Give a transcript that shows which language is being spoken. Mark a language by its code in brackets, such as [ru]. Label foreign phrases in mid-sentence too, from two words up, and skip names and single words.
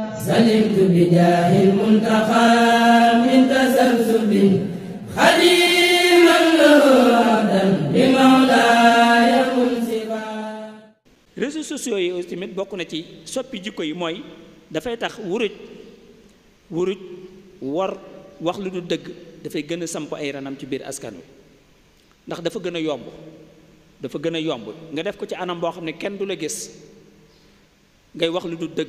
[ar] سلمت بجاه المنتقى من تسلسل خديما له عبدا بمولاي منصفا. [fr] réseaux sociaux yi aussi tamit bokk na ci soppi jikko yi mooy dafay tax wuruj war wax lu du dëgg dafay gën a samp ay ranam ci biir askan wi ndax dafa gën a yomb nga def ko ci anam boo xam ne kenn du la gis ngay wax lu du dëgg.